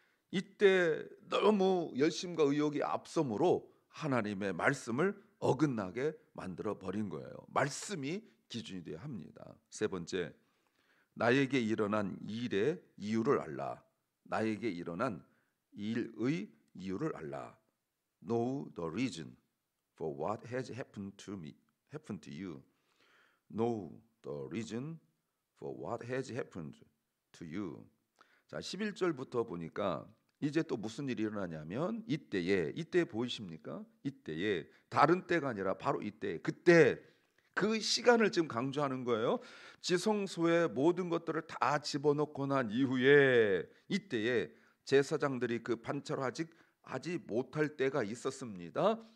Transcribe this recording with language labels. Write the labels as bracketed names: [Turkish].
[Korean] 이때 너무 열심과 의욕이 앞서므로 하나님의 말씀을 어긋나게 만들어 버린 거예요. 말씀이 기준이 되어야 합니다. 세 번째, 나에게 일어난 일의 이유를 알라. 나에게 일어난 일의 이유를 알라. [English] Know the reason for what has happened to me, happened to you. Know the reason for what has happened to you. [Korean] 자, 11절부터 보니까 이제 또 무슨 일이 일어나냐면 이때 보이십니까? 이때에 다른 때가 아니라 바로 이때 그때 그 시간을 지금 강조하는 거예요. 지성소에 모든 것들을 다 집어넣고 난 이후에 이때에 제사장들이 그 반차로 아직 하지 못할 때가 있었습니다.